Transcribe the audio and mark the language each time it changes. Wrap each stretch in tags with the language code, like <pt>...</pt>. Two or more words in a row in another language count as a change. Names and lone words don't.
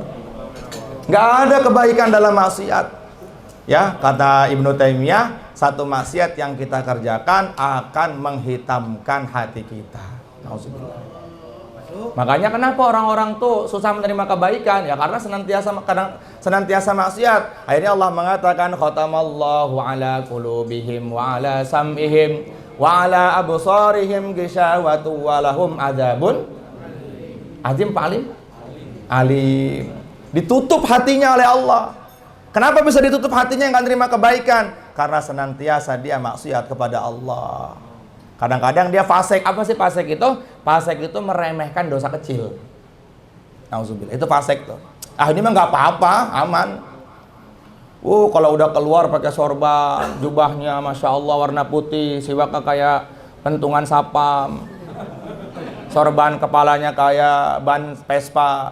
<id>Nggak ada kebaikan dalam maksiat. Ya, kata Ibnu Taimiyah, satu maksiat yang kita kerjakan akan menghitamkan hati kita. Nauzubillah. Makanya kenapa orang-orang tuh susah menerima kebaikan? Ya karena senantiasa maksiat. Akhirnya Allah mengatakan</id> <ar>ختم الله على قلوبهم وعلى سمعهم وعلى أبصارهم غشاوة ولهم عذاب عظيم.</ar> <id>Alim. Ditutup hatinya oleh Allah. Kenapa bisa ditutup hatinya nggak terima kebaikan? Karena senantiasa dia maksiat kepada Allah. Kadang-kadang dia fasik. Apa sih fasik itu? Fasik itu meremehkan dosa kecil. Nauzubillah. Itu fasik tuh. Ini mah nggak apa-apa, aman. Kalau udah keluar pakai sorban, jubahnya</id> <ar>ما شاء الله</ar> <id>warna putih, siwaknya kayak pentungan sapam, sorban kepalanya kayak ban Vespa.</id>